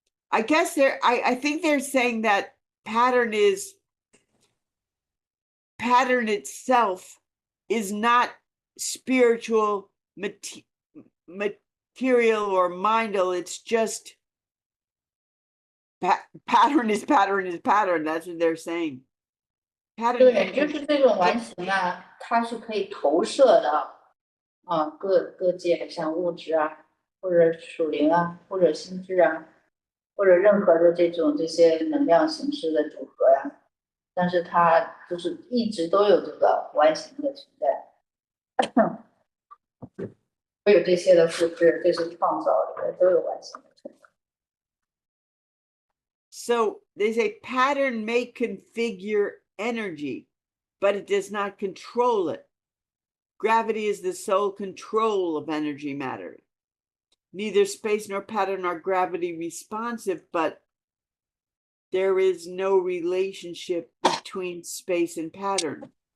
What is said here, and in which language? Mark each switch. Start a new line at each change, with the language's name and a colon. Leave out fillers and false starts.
English: I guess I think they're saying that pattern itself is not spiritual, material, or mindal. It's just pattern is pattern is pattern. That's what they're saying. Pattern
Chinese: 对，就是这种完形啊，它是可以投射到各界，像物质啊，或者属灵啊，或者心智啊，或者任何的这些能量形式的组合呀。但是它就是一直都有这个完形的存在，会有这些的复制，这些创造里面都有完形的存在。
English: So they say pattern may configure energy, but it does not control it. Gravity is the sole control of energy matter. Neither space nor pattern are gravity responsive, but there is no relationship between space and pattern.